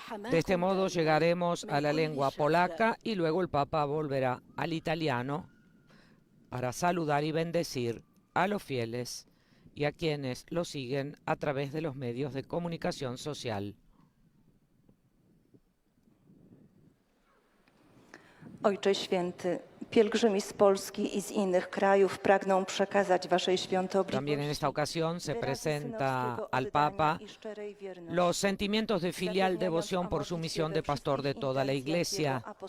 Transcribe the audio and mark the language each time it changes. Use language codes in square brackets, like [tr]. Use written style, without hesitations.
[es] De este modo llegaremos a la lengua polaca y luego el Papa volverá al italiano para saludar y bendecir a los fieles y a quienes lo siguen a través de los medios de comunicación social. [pl] Ojcze Święty, pielgrzymi z Polski i z innych krajów pragną przekazać Waszej świątobliwości. [es] También en esta ocasión se presenta al Papa los sentimientos de filial devoción por su misión de pastor de toda la Iglesia.